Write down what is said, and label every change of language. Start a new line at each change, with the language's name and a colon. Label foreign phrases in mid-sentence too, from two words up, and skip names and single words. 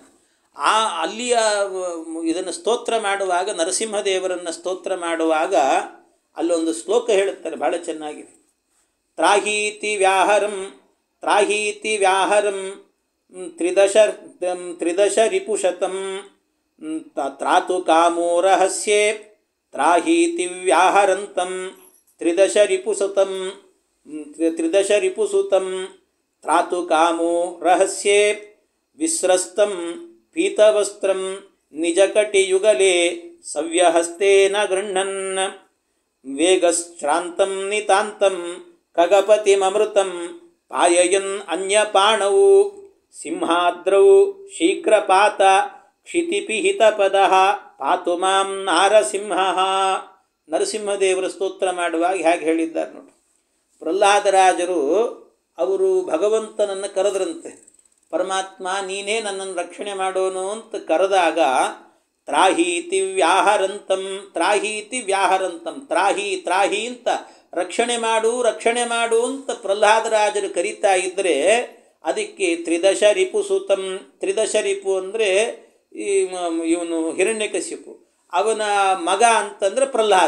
Kannada: ಅಲ್ಲಿಯ ಇದನ್ನು ಸ್ತೋತ್ರ ಮಾಡುವಾಗ, ನರಸಿಂಹದೇವರನ್ನು ಸ್ತೋತ್ರ ಮಾಡುವಾಗ ಅಲ್ಲೊಂದು ಶ್ಲೋಕ ಹೇಳುತ್ತಾರೆ, ಭಾಳ ಚೆನ್ನಾಗಿ.
Sanskrit: ತ್ರಾಹೀತಿ ವ್ಯಾಹರಂ ತ್ರಿದಶ ರಿಪುಶತಂ ತ್ರಾತು ಕಾಮೋ ರಹಸ್ಯೇ ತ್ರಾಹೀತಿ ವ್ಯಾಹರಂತಂ ತ್ರಿದಶ ರಿಪುಸುತಂ ತ್ರಾತು ಕಾಮೋ ರಹಸ್ಯೇ ವಿಸ್ರಸ್ತಂ ಪೀತವಸ್ತ್ರಂ ನಿಜಕಟಿಯುಗಲೇ ಸವ್ಯಹಸ್ತೇನ ಗೃಹ್ಣನ್ ವೇಗಶ್ರಾಂತಂ ನಿತಾಂತಂ ಖಗಪತಿಮೃತಂ ಪಾಯಯನ್ ಅನ್ಯಪಾಣೌ ಸಿಂಹಾದ್ರೌ ಶೀಘ್ರಪಾತ ಕ್ಷಿತಿಪಿಹಿತಪದಃ ಪಾತು ಮಾಂ ನಾರಸಿಂಹಃ.
Kannada: ನರಸಿಂಹದೇವರ ಸ್ತೋತ್ರ ಮಾಡುವಾಗ ಹೇಗೆ ಹೇಳಿದ್ದಾರೆ ನೋಡಿ. ಪ್ರಹ್ಲಾದರಾಜರು ಅವರು ಭಗವಂತನನ್ನು ಕರೆದ್ರಂತೆ, ಪರಮಾತ್ಮ ನೀನೇ ನನ್ನನ್ನು ರಕ್ಷಣೆ ಮಾಡೋನು ಅಂತ ಕರೆದಾಗ,
Sanskrit: ತ್ರಾಹೀತಿ ವ್ಯಾಹರಂತಂ ತ್ರಾಹಿ
Kannada: ಅಂತ ರಕ್ಷಣೆ ಮಾಡು ಅಂತ ಪ್ರಹ್ಲಾದರಾಜರು ಕರೀತಾ ಇದ್ದರೆ, ಅದಕ್ಕೆ
Sanskrit: ತ್ರಿದಶ ರಿಪು
Kannada: ಅಂದರೆ ಇವನು ಹಿರಣ್ಯಕಶಿಪು, ಅವನ ಮಗ ಅಂತಂದರೆ ಪ್ರಹ್ಲಾದ.